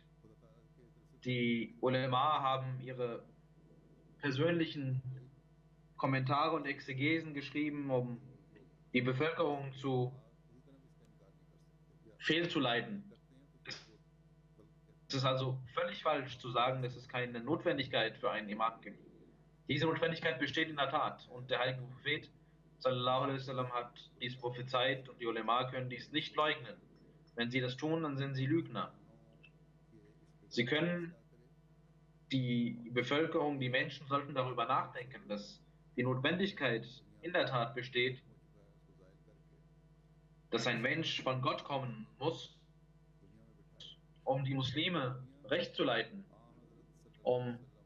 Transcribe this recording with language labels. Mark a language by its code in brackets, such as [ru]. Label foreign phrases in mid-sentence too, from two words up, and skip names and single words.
[de] Die Ulema haben ihre persönlichen Kommentare und Exegesen geschrieben, um die Bevölkerung fehlzuleiten. Es ist also völlig falsch zu sagen, dass es keine Notwendigkeit für einen Imam gibt. Diese Notwendigkeit besteht in der Tat, und der heilige Prophet [ar] صلى الله عليه وسلم [de] hat dies prophezeit, und die Ulema können dies nicht leugnen. Wenn sie das tun, dann sind sie Lügner. Sie können die Bevölkerung, die Menschen sollten darüber nachdenken, dass die Notwendigkeit in der Tat besteht, dass ein Mensch von Gott kommen muss, um die Muslime recht zu leiten, um